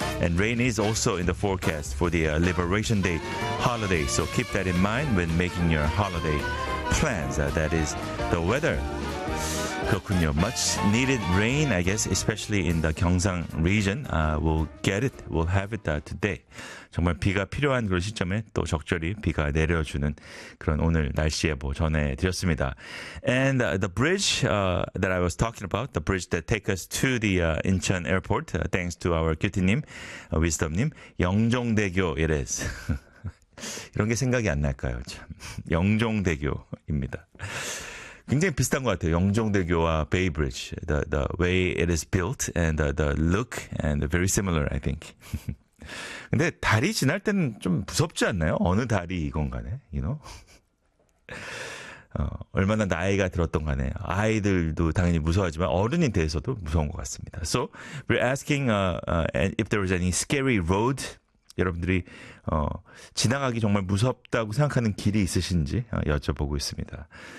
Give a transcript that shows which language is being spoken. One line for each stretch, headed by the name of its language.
English: And rain is also in the forecast for the Liberation Day holiday. So keep that in mind when making your holiday plans. That is the weather.
Korean: 그렇군요.
English: Much needed rain, I guess, especially in the Gyeongsang region. We'll get it. We'll have it today.
Korean: 정말 비가 필요한 그런 시점에 또 적절히 비가 내려주는 그런 오늘 날씨에 뭐 전해드렸습니다.
English: And the bridge that I was talking about, the bridge that takes us to the Incheon Airport, thanks to our QT님, Wisdom님, 영종대교 it is.
Korean: 이런 게 생각이 안 날까요? 참. 영종대교입니다. 굉장히 비슷한 것 같아요. 영종대교와 Bay Bridge.
English: The way it is built and the look and very similar, I think.
Korean: 근데 달이 지날 때는 좀 무섭지 않나요? 어느 달이 이건 간에,
English: you know?
Korean: 얼마나 나이가 들었던 간에 아이들도 당연히 무서워하지만 어른이 돼서도 무서운 것 같습니다.
English: So we're asking if there was any scary road.
Korean: 여러분들이 지나가기 정말 무섭다고 생각하는 길이 있으신지 여쭤보고 있습니다.